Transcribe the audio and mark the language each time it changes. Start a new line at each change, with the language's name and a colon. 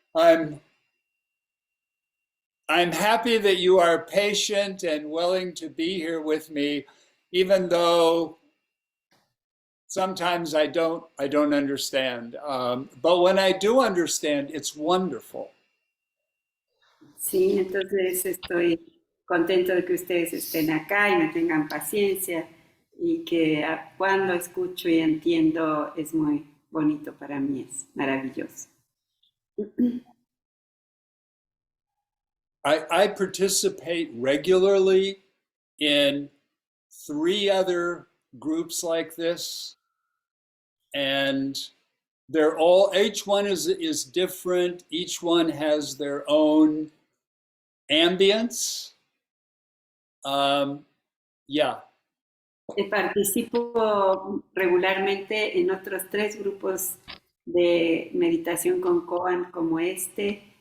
English: I'm I'm happy that you are patient and willing to be here with me, even though sometimes I don't understand. But when I do understand, it's wonderful.
Spanish: Sí, entonces estoy contento de que ustedes estén acá y me tengan paciencia y que cuando escucho y entiendo es muy bonito para mí, es maravilloso.
English: I participate regularly in 3 other groups like this, and they're all, each one is different. Each one has their own ambience. Yeah.
Spanish: Participo regularmente en otros 3 grupos de meditación con koan como este.